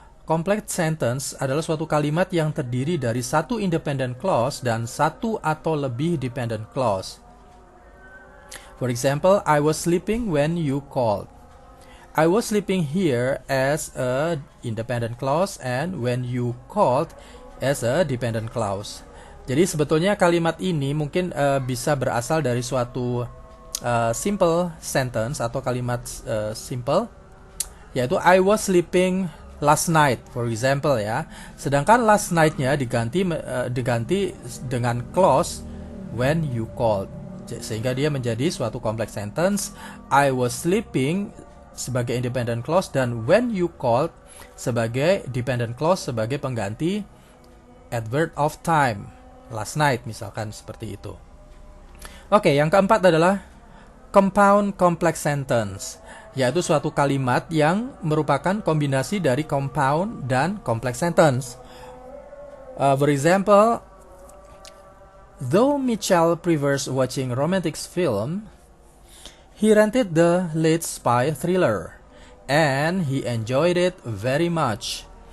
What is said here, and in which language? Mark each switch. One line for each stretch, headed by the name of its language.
Indonesian: Complex sentence adalah suatu kalimat yang terdiri dari satu independent clause dan satu atau lebih dependent clause.
English: For example, I was sleeping when you called. I was sleeping here as a independent clause and when you called as a dependent clause.
Indonesian: Jadi sebetulnya kalimat ini mungkin bisa berasal dari suatu simple sentence atau kalimat simple, yaitu
English: I was sleeping last night, for example
Indonesian: ya. Sedangkan last night-nya diganti dengan clause
English: when you called,
Indonesian: sehingga dia menjadi suatu complex sentence.
English: I was sleeping
Indonesian: sebagai independent clause dan
English: when you called
Indonesian: sebagai dependent clause sebagai pengganti adverb of time, last night misalkan seperti itu. Oke, yang keempat adalah compound complex sentence, yaitu suatu kalimat yang merupakan kombinasi dari compound dan complex sentence.
English: For example, though Mitchell prefers watching romantic film, he rented the late spy thriller, and he enjoyed it very much.